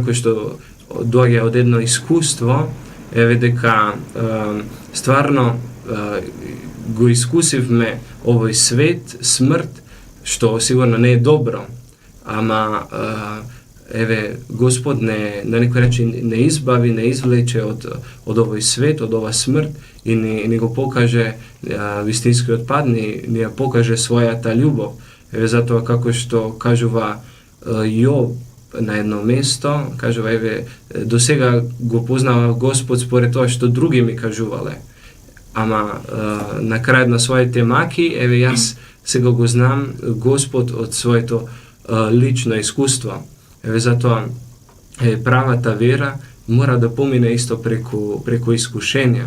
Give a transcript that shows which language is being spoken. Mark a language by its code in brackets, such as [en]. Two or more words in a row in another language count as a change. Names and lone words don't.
[mk] која што доаѓа од едно искуство, дека стварно го искусивме овој свет, смрт, што сигурно не е добро, ама Господ на некој начин не избави, не извлече од овој свет, од ова смрт и ни го покаже вистинскиот пат, ни ја покаже својата љубов. Затоа како што кажува Јов, na jedno mesto, kaževa, do сега го познава Господ според тоа што други ми кажувале. Ама на крајот на своите маки, јас сега го знам Господ од своето лично искуство. Затоа правата вера мора да помине исто преку искушенија.